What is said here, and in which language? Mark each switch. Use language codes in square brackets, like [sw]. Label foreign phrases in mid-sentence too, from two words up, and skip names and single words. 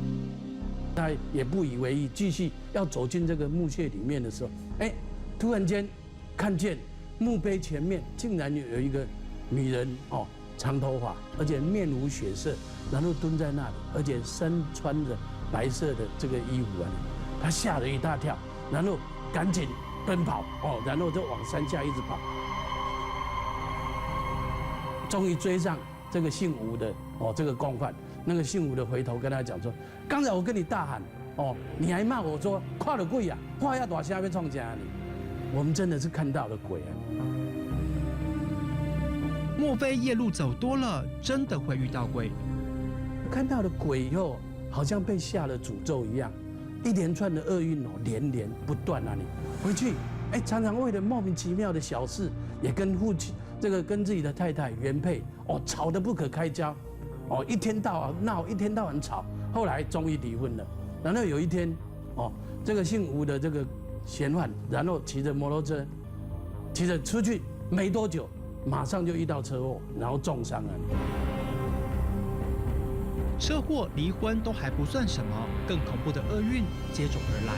[zh] 他也不以為意，繼續要走進這個墓穴裡面的時候，突然間看見墓碑前面竟然有一個女人長頭髮，而且面無血色，然後蹲在那裡，而且身穿着白色的這個衣服啊，他嚇了一大跳，然後趕緊奔跑然後就往山下一直跑，終於追上這個姓吳的這個共犯。那個姓吳的回頭跟他講說：“剛才我跟你大喊你還罵我說看到鬼啊，話要大聲要創啥呢？我們真的是看到了鬼啊！” 莫非夜路走多了，真的會遇到鬼？看到了鬼以後，好像被下了詛咒一樣，一連串的厄運連連不斷啊！你回去，常常為了莫名其妙的小事，也跟跟自己的太太原配吵得不可開交，一天到晚鬧，一天到晚吵，後來終於離婚了。然後有一天，這個姓吳的這個嫌犯，然後騎着摩托車，騎着出去沒多久。馬上就遇到車禍，然後重傷了。車禍、離婚都還不算什麼，更恐怖的厄運接踵而來。